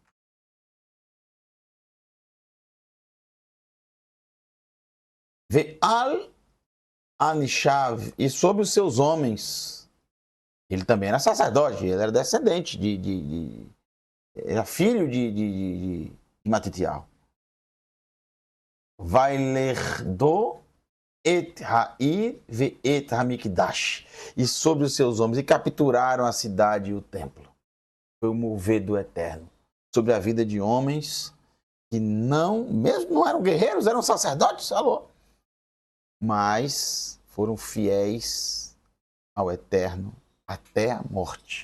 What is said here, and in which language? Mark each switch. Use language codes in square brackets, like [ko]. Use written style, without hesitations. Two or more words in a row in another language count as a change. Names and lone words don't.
[he] ועל אנשיו, [pt] e sobre os seus homens. Ele também era sacerdote, ele era descendente era filho de Matitiarro. [he] וילכדו את העיר ואת המקדש, [pt] e sobre os seus homens, e capturaram a cidade e o templo. Foi o mover do Eterno sobre a vida de homens que mesmo não eram guerreiros, eram sacerdotes, mas foram fiéis ao Eterno até a morte.